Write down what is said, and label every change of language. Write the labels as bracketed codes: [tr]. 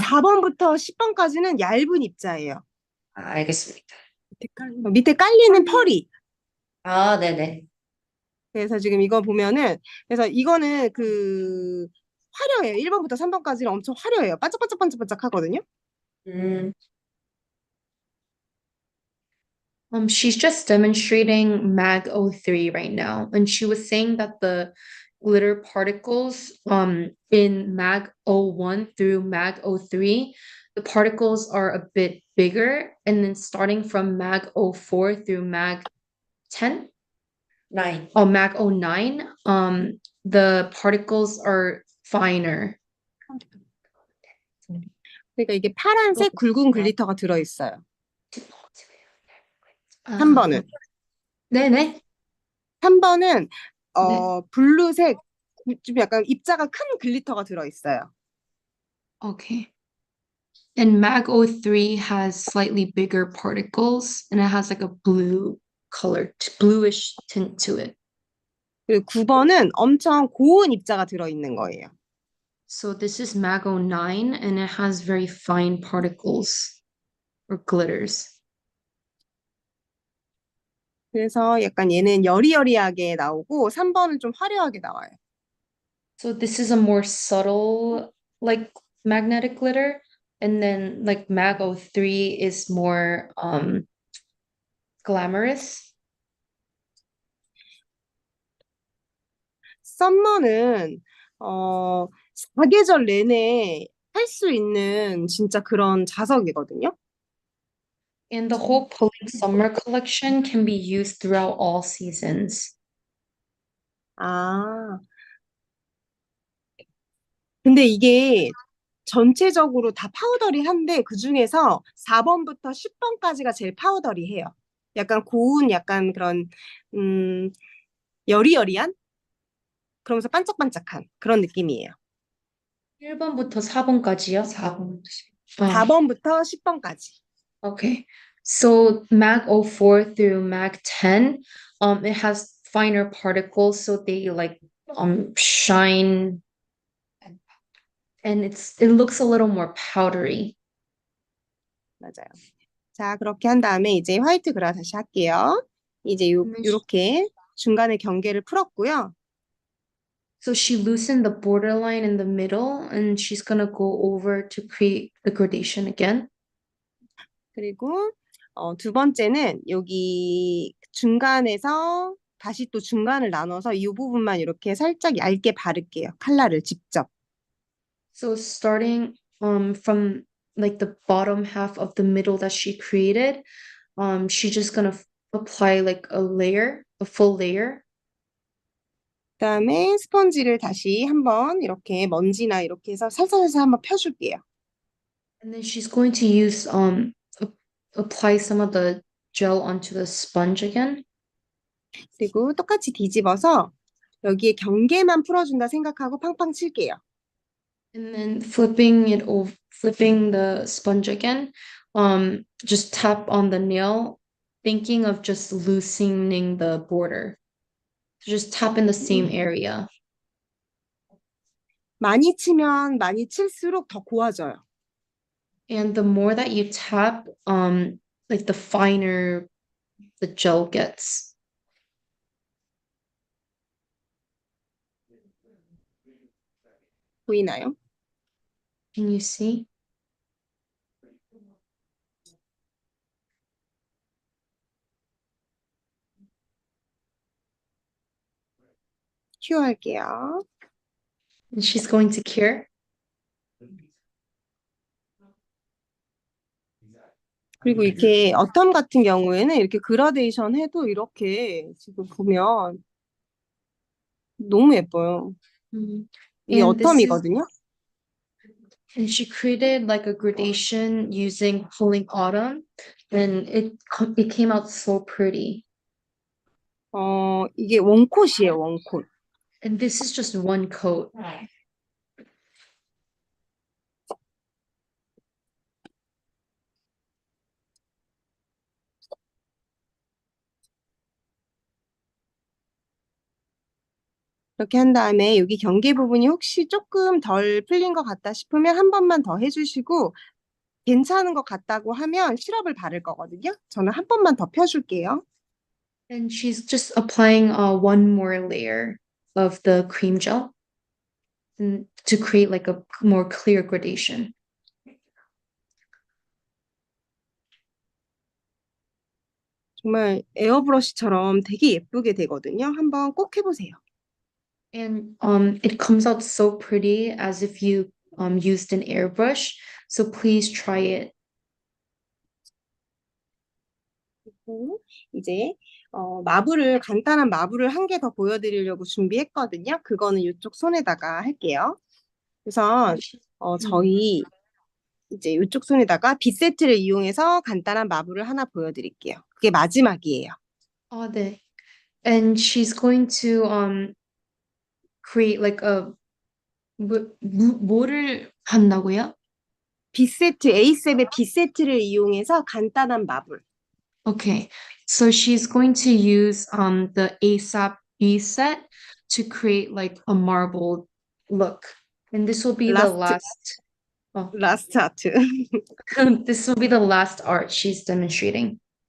[ko] 4번부터 10번까지는 얇은 입자예요. 알겠습니다. 밑에 깔리는 펄이. 네네. 그래서 지금 이거 보면은, 그래서 이거는 그 화려해요. 1번부터 3번까지는 엄청 화려해요. 반짝반짝반짝반짝 하거든요. 음, [en] She's just demonstrating Mag O 3 right now, and she was saying that the glitter particles in Mag O 1 through Mag O 3, the particles are a bit bigger, and then starting from Mag O 4 through Mag 10, 9. Mag O 9, the particles are finer. [ko] 그러니까 이게 파란색 굵은 글리터가 들어있어요. 아, 3번은. 네네. 3번은 네. 블루색 좀 약간 입자가 큰 글리터가 들어있어요. [en] Okay. And Mag O 3 has slightly bigger particles and it has like a blue color, bluish tint to it. [ko] 그리고 9번은 엄청 고운 입자가 들어있는 거예요. [en] So this is Mag O 9 and it has very fine particles or glitters. [ko] 그래서 약간 얘는 여리여리하게 나오고 3번은 좀 화려하게 나와요. [en] So this is a more subtle like magnetic glitter and then like Mag O 3 is more glamorous. [ko] 썸머는 사계절 내내 할 수 있는 진짜 그런 자석이거든요. [en] And the whole Pulling Summer collection can be used throughout all seasons. [ko] 아, 근데 이게 전체적으로 다 파우더리한데 그중에서 4번부터 10번까지가 제일 파우더리해요. 약간 고운 약간 그런 여리여리한 그러면서 반짝반짝한 그런 느낌이에요. 1번부터 4번까지요? 4번. 4번부터 10번까지. [en] Okay. So Mag O 4 through Mag 10, it has finer particles, so they like shine and it looks a little more powdery. [ko] 맞아요. 자, 그렇게 한 다음에 이제 화이트 그라 다시 할게요. 이제 요렇게 중간에 경계를 풀었고요. [en] So she loosened the borderline in the middle and she's gonna go over to create the gradation again. [ko] 그리고 두 번째는 여기 중간에서 다시 또 중간을 나눠서 이 부분만 이렇게 살짝 얇게 바를게요. 칼라를 직접. [en] So starting from like the bottom half of the middle that she created, she's just gonna apply like a layer, a full layer. [ko] 그다음에 스펀지를 다시 한번 이렇게 먼지나 이렇게 해서 살살살살 한번 펴줄게요. [en] And then she's going to use apply some of the gel onto the sponge again. [ko] 그리고 똑같이 뒤집어서 여기에 경계만 풀어준다 생각하고 팡팡 칠게요. [en] And then flipping it over, flipping the sponge again, just tap on the nail, thinking of just loosening the border. So just tap in the same area. [ko] 많이 치면 많이 칠수록 더 고와져요. [en] And the more that you tap, like the finer the gel gets. [ko] 보이나요? [en] Can you see? [ko] 큐 할게요. [en] And she's going to cure. [ko] 그리고 이렇게 어텀 같은 경우에는 이렇게 그라데이션 해도 이렇게 지금 보면 너무 예뻐요. 이게 [en] And this is, [ko] 어텀이거든요. [en] and she created like a gradation using pulling autumn, and it came out so pretty. [ko] 이게 원콧이에요, 원콧. [en] And this is just one coat. [ko] 이렇게 한 다음에 여기 경계 부분이 혹시 조금 덜 풀린 것 같다 싶으면 한 번만 더 해주시고 괜찮은 것 같다고 하면 시럽을 바를 거거든요. 저는 한 번만 더 펴줄게요. [en] And she's just applying one more layer of the cream gel and to create like a more clear gradation. [ko] 정말 에어브러쉬처럼 되게 예쁘게 되거든요. 한번 꼭 해보세요. [en] And it comes out so pretty as if you used an airbrush. So please try it. [ko] 이제 간단한 마블을 한 개 더 보여드리려고 준비했거든요. 그거는 이쪽 손에다가 할게요. 우선 Mm. 저희 이제 이쪽 손에다가 빗 세트를 이용해서 간단한 마블을 하나 보여드릴게요. 그게 마지막이에요. 네. [en] And she's going to create like a [ko] 뭐를 한다고요? 빗 세트, A7의 빗 세트를 이용해서 간단한 마블. [en] Okay. So she's going to use the ASAP B set to create like a marbled look. And this will be the [ko] 라스트, [en] last oh, [ko] 라스트 아트. [en] this will be the last art she's demonstrating.